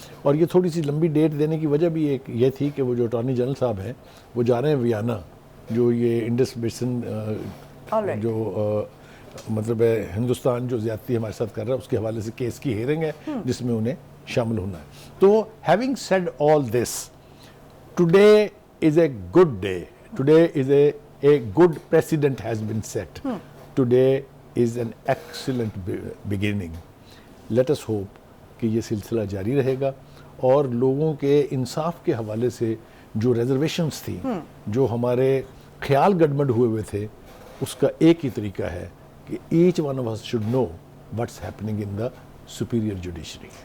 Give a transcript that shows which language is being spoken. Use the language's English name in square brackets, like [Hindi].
[Urdu] اور یہ تھوڑی سی لمبی ڈیٹ دینے کی وجہ بھی ایک یہ تھی کہ وہ جو اٹارنی جنرل صاحب ہیں وہ جا رہے ہیں ویانا, جو یہ انڈس بیسن جو مطلب ہے ہندوستان جو زیادتی ہمارے ساتھ کر رہا ہے اس کے حوالے سے کیس کی ہیئرنگ ہے جس میں انہیں شامل ہونا ہے. [English] تو having said all this, today is a good day. Today is a good precedent has been set. Today is an excellent beginning. Let us hope [Urdu] کہ یہ سلسلہ جاری رہے گا, اور لوگوں کے انصاف کے حوالے سے جو ریزرویشنز تھیں, جو ہمارے خیال گڈمڈ ہوئے تھے, اس کا ایک ہی طریقہ ہے کہ [English] each one of us should know what's happening in the superior judiciary.